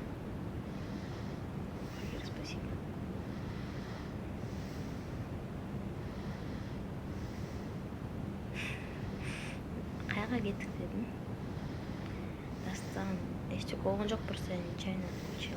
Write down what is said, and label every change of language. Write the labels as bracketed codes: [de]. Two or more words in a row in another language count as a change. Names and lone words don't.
[ru] Фагир, спасибо. [kk] Қайға кеттік дедім? Дастан, ештеңе болған жоқ, [ru] просто я нечаянно отключила.